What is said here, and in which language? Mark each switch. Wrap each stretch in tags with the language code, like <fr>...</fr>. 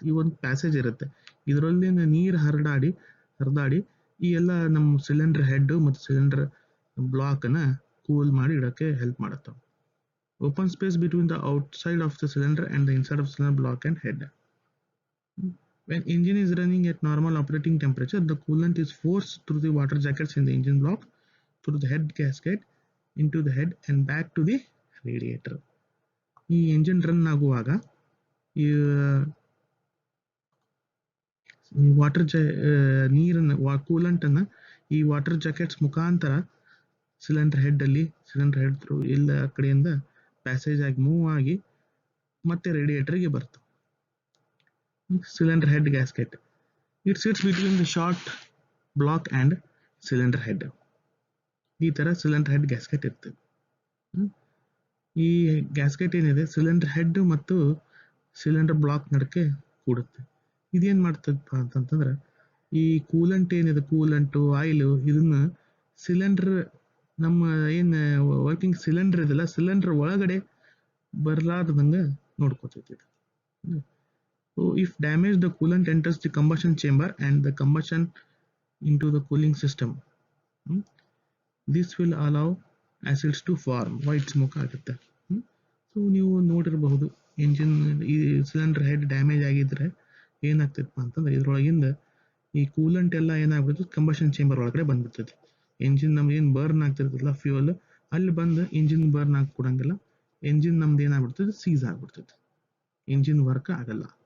<kn>ಈ ಒಂದು ಪ್ಯಾಸೇಜ್ ಇರುತ್ತೆ, ಇದರಲ್ಲಿ ನೀರು ಹರಿದಾಡಿ ಈ ಎಲ್ಲ ನಮ್ಮ ಸಿಲಿಂಡರ್ ಹೆಡ್ ಮತ್ತು ಸಿಲಿಂಡರ್ ಬ್ಲಾಕನ್ನು ಕೂಲ್ ಮಾಡಿ ಇಡೋಕ್ಕೆ ಹೆಲ್ಪ್ ಮಾಡುತ್ತೆ.</kn> <en>Open space between the outside of the cylinder and the inside of cylinder block and head. When engine is running at normal operating temperature, the coolant is forced through the water jackets in the engine block, through the head gasket, into the head and back to the radiator.</en> <kn>ಈ engine run ಆಗುವಾಗ ಈ water ನೀರನ್ನು ಕೂಲೆಂಟನ್ನು ಈ water jackets ಮುಖಾಂತರ cylinder head through ಎಲ್ಲ ಕಡೆಯಿಂದ passage ಆಗಿ move ಆಗಿ ಮತ್ತೆ ರೇಡಿಯೇಟರ್ಗೆ ಬರ್ತವೆ.</kn> <en>Cylinder head gasket, it sits between the short block and cylinder head.</en> <kn>ಈ ಥರ ಸಿಲಿಂಡರ್ ಹೆಡ್ ಗ್ಯಾಸ್ಕೆಟ್ ಇರ್ತದೆ. ಈ ಗ್ಯಾಸ್ಕೆಟ್ ಏನಿದೆ ಸಿಲಿಂಡರ್ ಹೆಡ್ ಮತ್ತು ಸಿಲಿಂಡರ್ ಬ್ಲಾಕ್ ನಡಕ್ಕೆ ಕೂಡುತ್ತೆ. ಇದೇನು ಮಾಡ್ತದಪ್ಪ ಅಂತಂತಂದ್ರೆ, ಈ ಕೂಲೆಂಟ್ ಏನಿದೆ, ಕೂಲೆಂಟು ಆಯಿಲು, ಇದನ್ನು ಸಿಲಿಂಡರ್ ನಮ್ಮ ಏನು ವರ್ಕಿಂಗ್ ಸಿಲಿಂಡರ್ ಇದೆಲ್ಲ, ಸಿಲಿಂಡರ್ ಒಳಗಡೆ ಬರಲಾರ್ದಂಗೆ ನೋಡ್ಕೋತೈತಿ.</kn> <en>So if damaged, the coolant enters the combustion chamber and the combustion into the cooling system. This will allow acids to form, white smoke</en> <kn>ಆಗುತ್ತೆ. So ನೀವು ನೋಡಿರಬಹುದು, engine ಈ cylinder head damage ಆಗಿದ್ರೆ ಏನಾಗ್ತೈತಪ್ಪ ಅಂತಂದ್ರೆ, ಇದ್ರೊಳಗಿಂದ ಈ ಕೂಲೆಂಟ್ ಎಲ್ಲ ಏನಾಗ್ಬಿಡ್ತದೆ, ಕಂಬಷನ್ ಚೇಂಬರ್ ಒಳಗಡೆ ಬಂದ್ಬಿಡ್ತೈತಿ. ಎಂಜಿನ್ ನಮ್ದು ಏನು ಬರ್ನ್ ಆಗ್ತಿರ್ತದಲ್ಲ ಫ್ಯೂಯಲ್, ಅಲ್ಲಿ ಬಂದು ಇಂಜಿನ್ ಬರ್ನ್ ಆಗಿ ಕೊಡಂಗಿಲ್ಲ. ಎಂಜಿನ್ ನಮ್ದು ಏನಾಗ್ಬಿಡ್ತದೆ, ಸೀಸ್ ಆಗ್ಬಿಡ್ತೈತಿ, ಎಂಜಿನ್ ವರ್ಕ್ ಆಗಲ್ಲ.</kn>